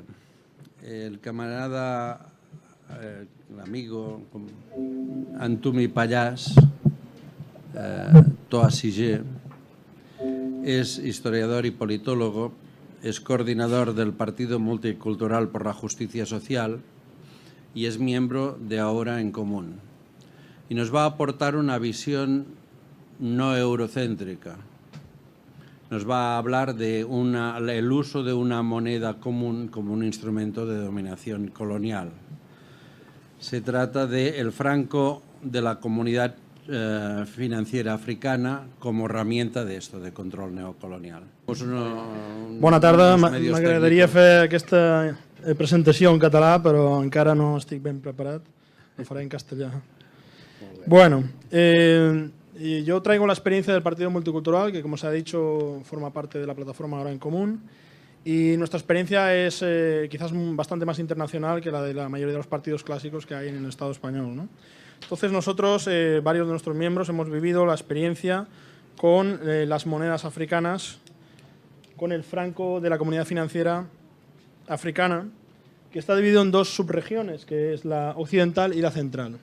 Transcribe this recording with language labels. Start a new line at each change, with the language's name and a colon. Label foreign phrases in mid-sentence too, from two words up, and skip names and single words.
Spanish: El camarada, el amigo Antumi Pallàs, Toa Sige, es historiador y politólogo, es coordinador del Partido Multicultural por la Justicia Social y es miembro de Ahora en Común. Y nos va a aportar una visión no eurocéntrica. Nos va a hablar de el uso de una moneda común como un instrumento de dominación colonial. Se trata del franco de la Comunitat Financera Africana como herramienta de esto, de control neocolonial.
Catalan: Bona tarda, m'agradaria fer aquesta presentació en català, però encara no estic ben preparat, lo faré en castellà.
Spanish: Bueno, yo traigo la experiencia del Partido Multicultural, que como se ha dicho forma parte de la plataforma Ahora en Común, y nuestra experiencia es quizás bastante más internacional que la de la mayoría de los partidos clásicos que hay en el Estado español, ¿no? Entonces nosotros, varios de nuestros miembros, hemos vivido la experiencia con las monedas africanas, con el franco de la Comunidad Financiera Africana, que está dividido en dos subregiones, que es la occidental y la central.